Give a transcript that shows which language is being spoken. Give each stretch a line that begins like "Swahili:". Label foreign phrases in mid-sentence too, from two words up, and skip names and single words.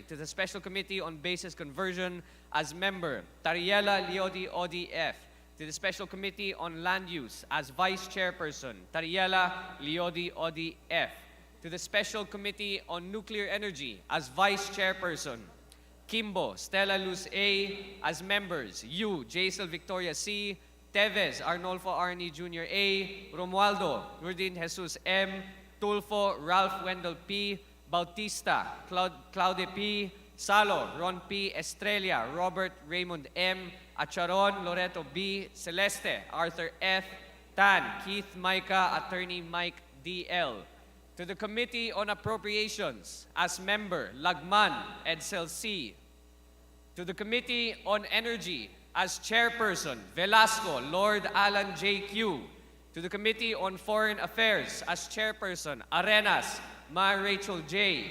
English: To the Special Committee on Basis Conversion as member, Tariela Leodi Odi F. To the Special Committee on Land Use as Vice Chairperson, Tariela Leodi Odi F. To the Special Committee on Nuclear Energy as Vice Chairperson, Kimbo Stella Luz A. As members, Yu Jaisel Victoria C. Teves Arnolfo Arnie Jr. A. Romualdo Nurdin Jesus M. Tulfo Ralph Wendell P. Bautista Claude P. Salo Ron P. Estrella Robert Raymond M. Acharon Loreto B. Celeste Arthur F. Tan Keith Micah Attorney Mike D.L. To the Committee on Appropriations as member, Lagman Edsel C. To the Committee on Energy as chairperson, Velasco Lord Alan J.Q. To the Committee on Foreign Affairs as chairperson, Arenas Ma Rachel J.